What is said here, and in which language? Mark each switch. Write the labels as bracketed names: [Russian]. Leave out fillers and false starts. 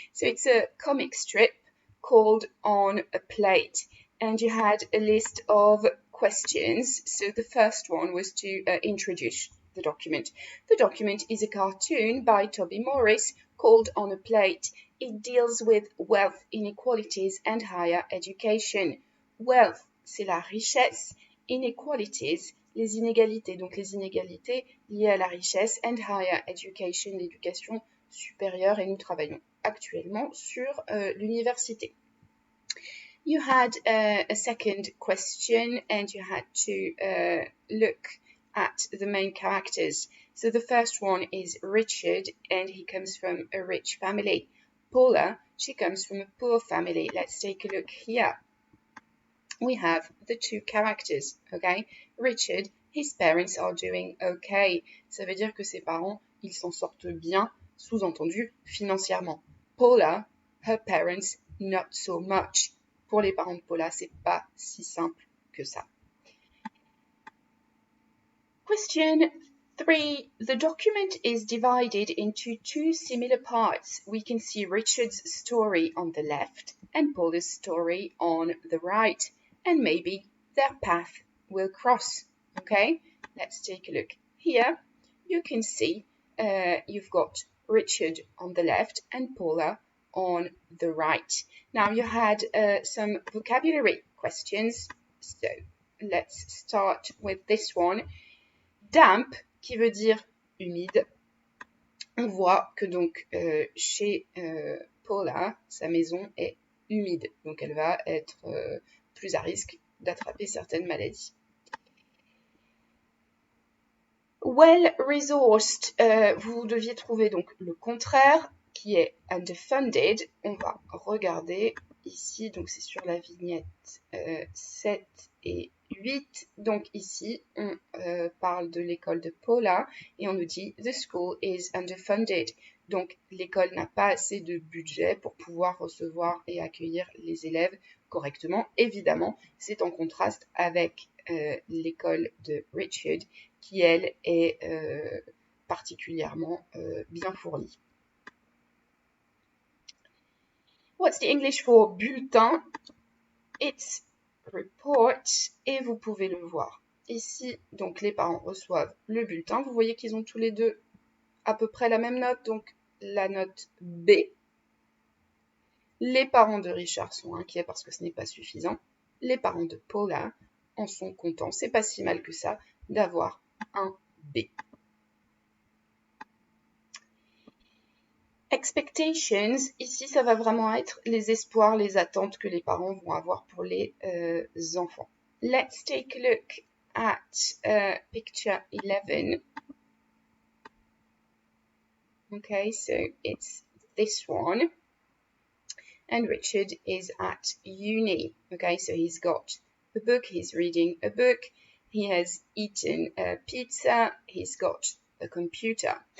[English] So it's a comic strip called On a Plate, and you had a list of questions. So the first one was to introduce the document. The document is a cartoon by Toby Morris called On a Plate. It deals with wealth inequalities and higher education. [French] Wealth, c'est la richesse. Inequalities, les inégalités, donc les inégalités liées à la richesse, [English] and higher education, [French] l'éducation supérieure, et nous travaillons actuellement sur l'université. [English] You had a second question and you had to look at the main characters. So the first one is Richard and he comes from a rich family. Paula, she comes from a poor family. Let's take a look here. We have the two characters, okay? Richard, his parents are doing okay. [French] Ça veut dire que ses parents, ils s'en sortent bien, sous-entendu, financièrement. [English] Paula, her parents, not so much. [French] Pour les parents de Paula, c'est pas si simple que ça. [English] Question 3. The document is divided into two similar parts. We can see Richard's story on the left and Paula's story on the right. And maybe their path will cross, okay? Let's take a look. Here, you can see you've got Richard on the left and Paula on the right. Now, you had some vocabulary questions, so let's start with this one. [French] Damp, qui veut dire humide. On voit que donc chez Paula, sa maison est humide, donc elle va être plus à risque d'attraper certaines maladies. Well-resourced, vous deviez trouver donc le contraire qui est underfunded. On va regarder ici, donc c'est sur la vignette 7 et 8. Donc ici, on parle de l'école de Paula et on nous dit « [English] The school is underfunded ». [French] Donc l'école n'a pas assez de budget pour pouvoir recevoir et accueillir les élèves correctement. Évidemment, c'est en contraste avec l'école de Richard qui, elle, est particulièrement bien fournie. [English] What's the English for bulletin? It's report, [French] et vous pouvez le voir. Ici, donc, les parents reçoivent le bulletin. Vous voyez qu'ils ont tous les deux à peu près la même note, donc la note B. Les parents de Richard sont inquiets parce que ce n'est pas suffisant. Les parents de Paula en sont contents. C'est pas si mal que ça d'avoir un B. Expectations, ici ça va vraiment être les espoirs, les attentes que les parents vont avoir pour les enfants. [English] Let's take a look at picture 11. Okay, so it's this one. And Richard is at uni. Okay, so he's got a book, he's reading a book, he has eaten a pizza, he's got a computer.